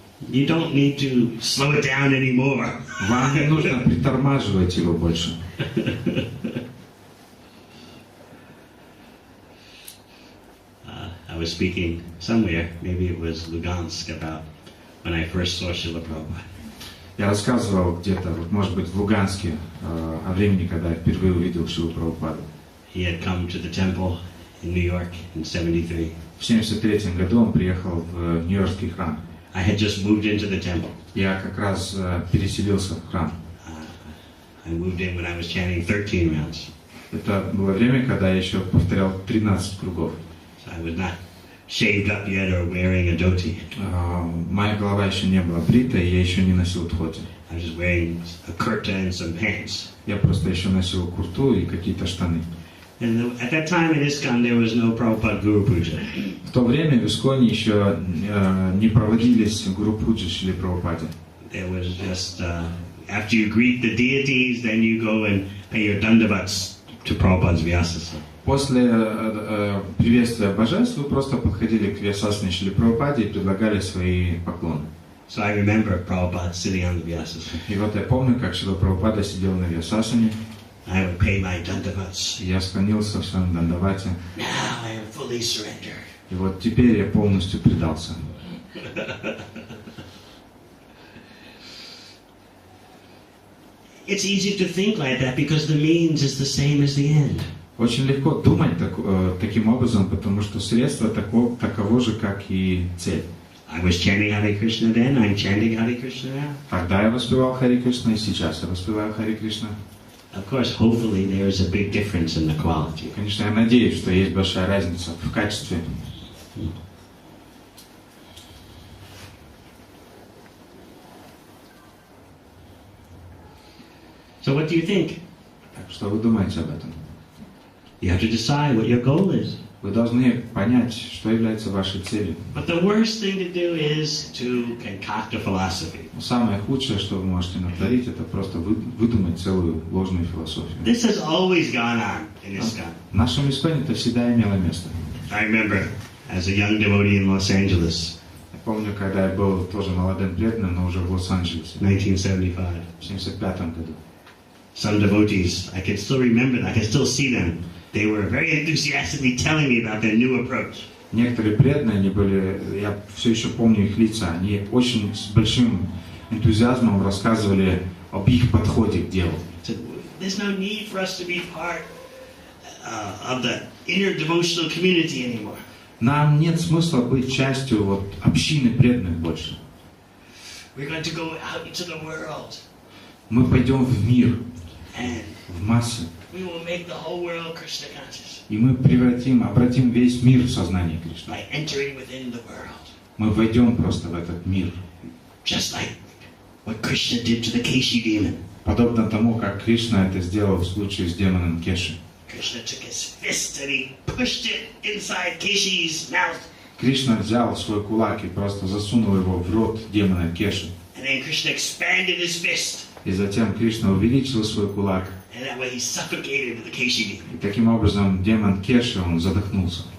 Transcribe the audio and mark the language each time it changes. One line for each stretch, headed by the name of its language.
English: You don't need to slow it down anymore.
Russian: Вам не нужно притормаживать его больше.
English: I was speaking somewhere, maybe it was Lugansk, about when I first saw Srila Prabhupada.
Russian: Я рассказывал где-то, вот, может быть, в Луганске, о времени, когда я впервые увидел Шрилу Прабхупаду.
English: He had come to the temple in New York in 73.
Russian: В 1973 году он приехал в Нью-Йоркский храм.
English: I had just moved into the temple.
Russian: Я как раз переселился в храм.
English: I moved in when I was chanting 13 rounds.
Russian: Это было время, когда я еще повторял 13 кругов.
English: So I was not shaved up yet or wearing a dhoti.
Russian: Моя голова еще не была брита, и я еще не носил дхоти.
English: I was just wearing a kurta and some pants.
Russian: Я просто еще носил курту и какие-то штаны.
English: And at that time in ISKCON there was no Prabhupada Guru Puja.
Russian: В то время в ИСККОНе еще не проводились гуру пуджи Шриле Прабхупаде.
English: There was just after you greet the deities, then you go and pay your dandavats to Prabhupada's Vyasasa.
Russian: После приветствия божеств вы просто подходили к Vyasasане Шриле Прабхупаде и предлагали свои поклоны.
English: So I remember Prabhupada sitting on the Vyasasana.
Russian: И вот я помню, как Шрила Прабхупада сидел на Vyasasане.
English: I would pay my dandavats.
Russian: Я склонился в своем дандавате.
English: Now I am fully surrendered.
Russian: И вот теперь я полностью предался.
English: It's easy to think like that because the means is the same as the end.
Russian: Очень легко думать таким образом, потому что средство таково же, как и цель.
English: I was chanting Hare Krishna then, I'm chanting Hare Krishna now.
Russian: Тогда я воспевал Харе Кришна, и сейчас я воспеваю Харе Кришна.
English: Of course, hopefully there is a big difference in the quality.
Russian: Конечно, я надеюсь, что есть большая разница в качестве.
English: So what do you think?
Russian: Так, что вы думаете об этом?
English: You have to decide what your goal is.
Russian: Вы должны понять, что является вашей целью.
English: But the worst thing to do is to concoct a philosophy.
Russian: Но самое худшее, что вы можете натворить, это просто выдумать целую ложную философию.
English: This has always gone on in ISKCON.
Russian: В нашем ИСККОНе это всегда имело место.
English: I remember as a young devotee in Los Angeles,
Russian: Я помню, когда я был тоже молодым преданным, но уже в Лос-Анджелесе,
English: 1975.
Russian: в 1975 году.
English: Some devotees, I can still remember them, I can still see them. They were very enthusiastically telling me about their new approach.
Russian: Некоторые преданные, они были, я все еще помню их лица, они очень с большим энтузиазмом рассказывали об их подходе к делу.
English: So, there's no need for us to be part of the inner devotional community anymore.
Russian: Нам нет смысла быть частью вот общины преданных больше.
English: We're going to go out into the world.
Russian: Мы пойдем в мир,
English: And
Russian: в массы,
English: we will make the whole world Krishna conscious
Russian: и мы обратим весь мир в сознание Кришны.
English: by entering within the world.
Russian: Мы войдем просто в этот мир.
English: Just like what Krishna did to the Keshi demon.
Russian: Подобно тому, как Кришна это сделал в случае с демоном Кеши.
English: Krishna took his fist and he pushed it inside Keshi's mouth.
Russian: Кришна взял свой кулак и просто засунул его в рот демона Кеши.
English: And then Krishna expanded his fist.
Russian: И затем Кришна увеличил свой кулак.
English: And that way he suffocated the Keshi demon.
Russian: И таким образом демон Кеши, он задохнулся.